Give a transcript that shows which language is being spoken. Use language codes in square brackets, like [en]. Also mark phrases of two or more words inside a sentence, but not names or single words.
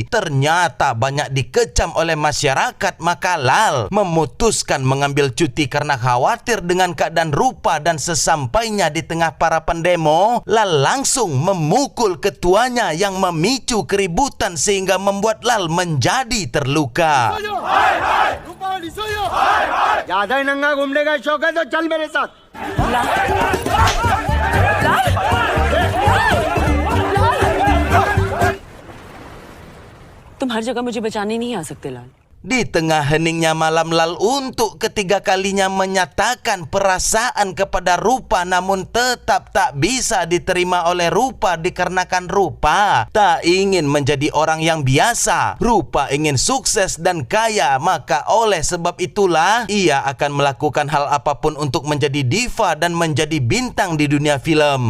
[id] Ternyata banyak dikecam oleh masyarakat, maka Lal memutuskan mengambil cuti karena khawatir dengan keadaan rupa. Dan sesampainya di tengah para pendemo, Lal langsung memukul ketuanya yang memicu keributan sehingga membuat Lal menjadi terluka. [hi] ज्यादा ही नंगा घूमने का शौक है तो चल मेरे साथ। तुम हर जगह मुझे बचाने नहीं आ सकते लाल। [id] Di tengah heningnya malam, Lal untuk ketiga kalinya menyatakan perasaan kepada rupa, namun tetap tak bisa diterima oleh rupa dikarenakan rupa tak ingin menjadi orang yang biasa. Rupa ingin sukses dan kaya, maka oleh sebab itulah ia akan melakukan hal apapun untuk menjadi diva dan menjadi bintang di dunia film.